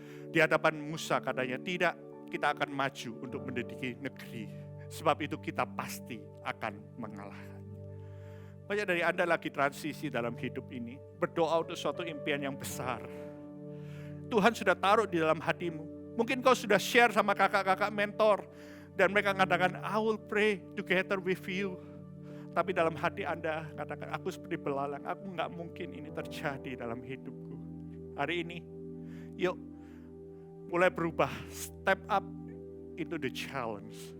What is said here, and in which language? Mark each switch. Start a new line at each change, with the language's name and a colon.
Indonesian: Di hadapan Musa katanya, tidak, kita akan maju untuk mendidik negeri. Sebab itu kita pasti akan mengalahkan. Banyak dari Anda lagi transisi dalam hidup ini. Berdoa untuk suatu impian yang besar. Tuhan sudah taruh di dalam hatimu. Mungkin kau sudah share sama kakak-kakak mentor. Dan mereka katakan,
English: I will pray together with you.
Indonesian: Tapi dalam hati Anda katakan, aku seperti belalang. Aku gak mungkin ini terjadi dalam hidupku. Hari ini, yuk mulai berubah.
English: Step up into the challenge.